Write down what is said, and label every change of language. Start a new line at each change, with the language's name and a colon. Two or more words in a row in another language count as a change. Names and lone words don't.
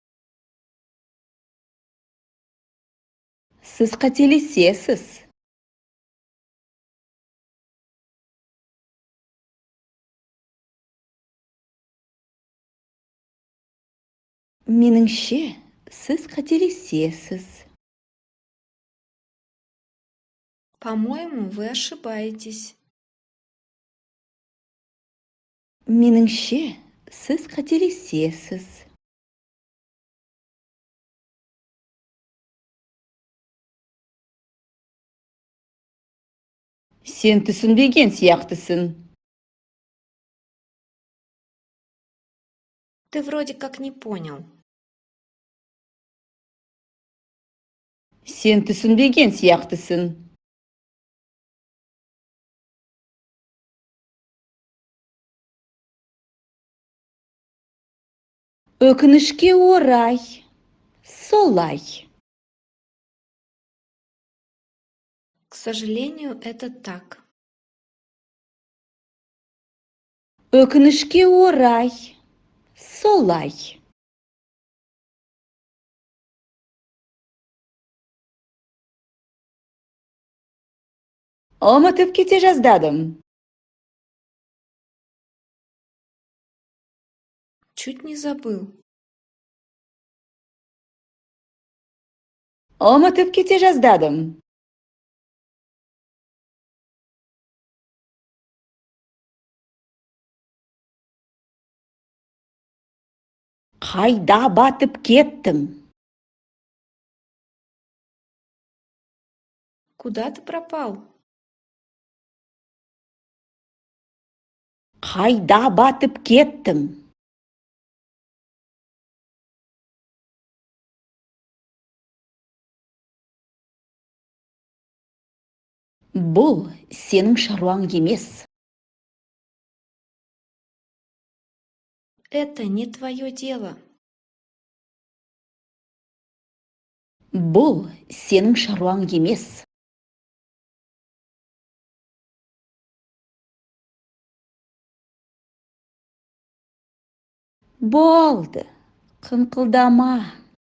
Kazakh: Сіз қателесесіз. Меніңше, сіз қателесесіз.
Russian: По-моему, вы ошибаетесь.
Kazakh: Меніңше, сіз қателесесіз. Сен түсінбеген сияқтысың.
Russian: Ты вроде как не понял.
Kazakh: Сен түсінбеген сияқтысың. Өкінішке орай. Солай.
Russian: К сожалению, это так.
Kazakh: Өкінішке орай. Солай. Ұмытып кете жаздадым.
Russian: Чуть не забыл.
Kazakh: Ұмытып кете жаздадым. Қайда батып кеттің?
Russian: Куда ты пропал?
Kazakh: Қайда батып кеттің? Бұл сенің шаруаң емес.
Russian: Это не твое дело.
Kazakh: Бұл сенің шаруаң емес. Болды, қыңқылдама.